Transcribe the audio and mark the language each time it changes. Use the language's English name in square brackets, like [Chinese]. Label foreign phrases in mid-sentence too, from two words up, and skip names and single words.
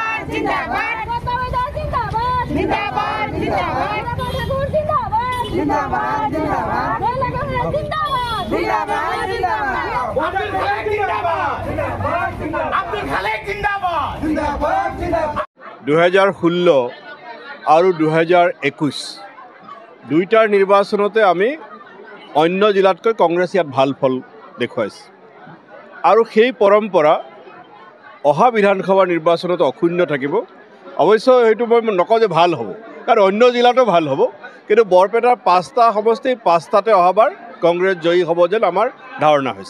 [Hindi] जिंदाबाद जिंदाबाद जिंदाबाद जिंदाबाद जिंदाबाद जिंदाबाद अब्दुल खालेक जिंदाबाद [Assamese] 2016 और 2021 দুইটাৰ নিৰ্বাচনতে আমি অন্য জিলাতকৈ কংগ্ৰেছ ইয়াত ভাল ফল দেখুৱাইছে আৰু সেই পৰম্পৰা অহা বিধানসভা নিৰ্বাচনত অক্ষুণ্ণ থাকিব। অৱশ্য সেইটো মই নকওঁ যে ভাল হ'ব, কাৰণ অন্য জিলাতো ভাল হ'ব, কিন্তু বৰপেটাৰ 5টা সমষ্টি 5টাতে অহাবাৰ কংগ্ৰেছ জয়ী হ'ব যেন আমাৰ ধাৰণা হৈছে।